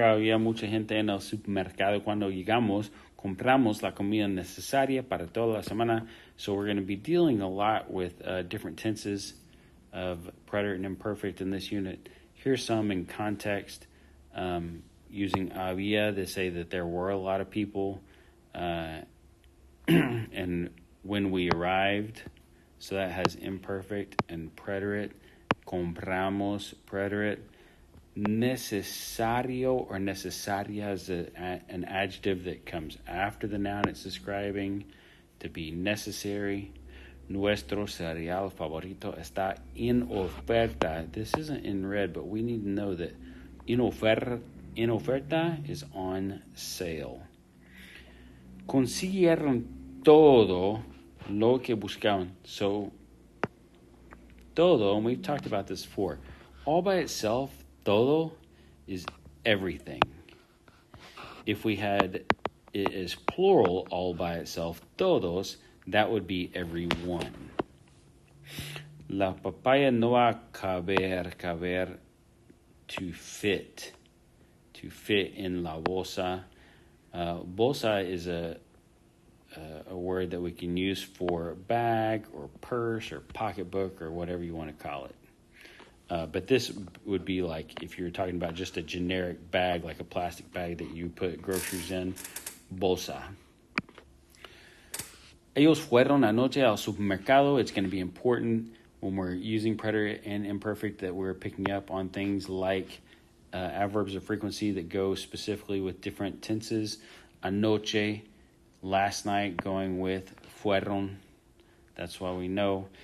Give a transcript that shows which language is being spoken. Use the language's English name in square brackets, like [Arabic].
[Spanish] Había mucha gente en el supermercado cuando llegamos. Compramos la comida necesaria para toda la semana. [English] So we're going to be dealing a lot with different tenses of preterite and imperfect in this unit. Here's some in context. Using había to say that there were a lot of people. And when we arrived, so that has imperfect and preterite. Compramos, preterite. Necesario or necesaria is an adjective that comes after the noun it's describing, to be necessary. [Spanish] Nuestro cereal favorito está en oferta. [English] This isn't in red, but we need to know that en oferta is on sale. [Spanish] Consiguieron todo lo que buscaban. [English] So, todo, and we've talked about this before, all by itself, todo is everything. If we had it as plural, all by itself, todos, that would be everyone. [Spanish] La papaya no va a caber, [English] to fit in [Spanish] la bolsa. [English] Bolsa is a word that we can use for bag or purse or pocketbook or whatever you want to call it. But this would be like if you're talking about just a generic bag, like a plastic bag that you put groceries in, bolsa. [Spanish] Ellos fueron anoche al supermercado. [English] It's going to be important when we're using preterite and imperfect that we're picking up on things like adverbs of frequency that go specifically with different tenses. Anoche, last night, going with fueron. That's why we know.